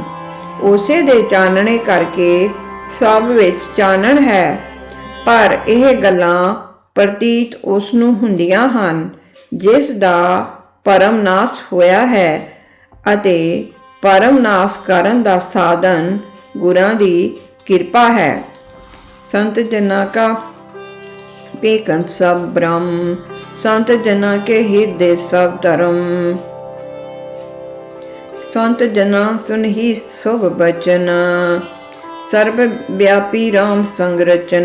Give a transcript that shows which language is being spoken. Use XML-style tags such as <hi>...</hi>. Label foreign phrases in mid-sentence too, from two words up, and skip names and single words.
<pa>ਉਸੇ ਦੇ ਚਾਨਣੇ ਕਰਕੇ ਸਭ ਵਿੱਚ ਚਾਨਣ ਹੈ, ਪਰ ਇਹ ਗੱਲਾਂ ਪ੍ਰਤੀਤ ਉਸ ਨੂੰ ਹੁੰਦੀਆਂ ਹਨ ਜਿਸ ਦਾ ਪਰਮ ਨਾਸ ਹੋਇਆ ਹੈ, ਅਤੇ ਪਰਮ ਨਾਸ ਕਰਨ ਦਾ ਸਾਧਨ ਗੁਰਾਂ ਦੀ ਕਿਰਪਾ ਹੈ। ਸੰਤ ਜਨਾ ਕਾ ਪੇਕਨ ਸਭ ਬ੍ਰਹਮ, ਸੰਤ ਜਨਾ ਕੇ ਹਿਰਦੈ ਸਭ ਧਰਮ। ਸੰਤ ਜਨਾ ਸੁਨ ਹੀ ਸ਼ੁਭ ਬਚਨ, ਸਰਬ ਬਿਆਪੀ ਰਾਮ ਸੰਗ ਰਚਨ।</pa>